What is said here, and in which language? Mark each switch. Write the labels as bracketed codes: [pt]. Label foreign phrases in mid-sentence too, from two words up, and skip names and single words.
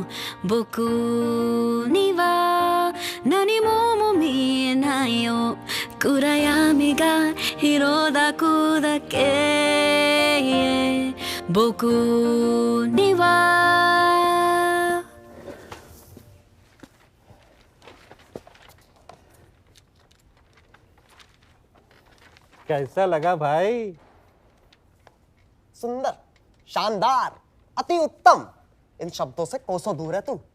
[ja] 僕には何も見えないよ。暗闇が広だくだけ。僕には [hi] कैसा लगा भाई? सुंदर, शानदार, अति उत्तम। इन शब्दों से कोसों दूर है तू।